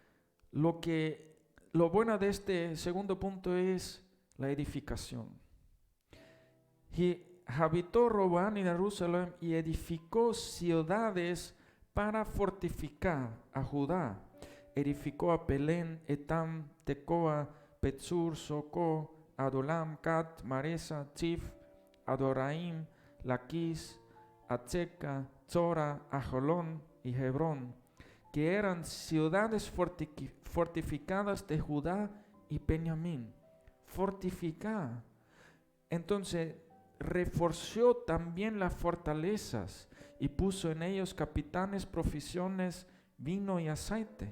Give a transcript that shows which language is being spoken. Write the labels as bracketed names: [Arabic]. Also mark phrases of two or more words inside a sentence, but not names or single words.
[Spanish] Lo bueno de este segundo punto es la edificación. Y habitó Roboam en Jerusalén y edificó ciudades para fortificar a Judá. Edificó a Belén, Etam, Tecoa, Petzur, Socó, Adolam, Cat, Maresa, Tzif, Adoraim, Laquis, Atzeca, Zora, Ajolón y Hebrón, que eran ciudades fortificadas de Judá y Benjamín. Fortificada. Entonces, reforzó también las fortalezas y puso en ellos capitanes, provisiones, vino y aceite.